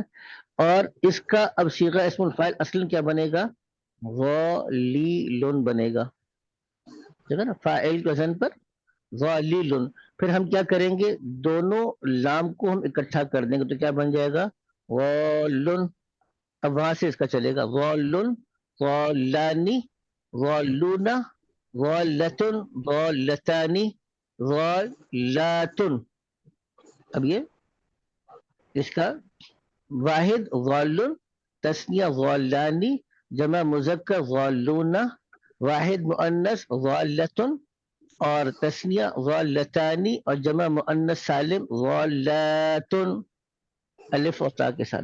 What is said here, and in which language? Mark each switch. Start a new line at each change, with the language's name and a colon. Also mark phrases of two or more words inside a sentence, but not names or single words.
Urdu: اور اس کا اب صیغہ اسم الفاعل اصل کیا بنے گا؟ ظالیلن بنے گا. ٹھیک ہے نا، فاعل کے وزن پر ظالیلن. پھر ہم کیا کریں گے؟ دونوں لام کو ہم اکٹھا کر دیں گے تو کیا بن جائے گا؟ غالن. اب وہاں سے اس کا چلے گا
Arabic: غالن، غالانی، غالونا، غالتن، غالتانی، غالاتن.
Urdu: اب یہ اس کا واحد غالن، تسنیہ غالانی، جمع مذکر غالونا، واحد مؤنث غالتن، اور تسنیہ غالتانی اور جمع مؤنث سالم غالاتن، الف اور تا کے ساتھ.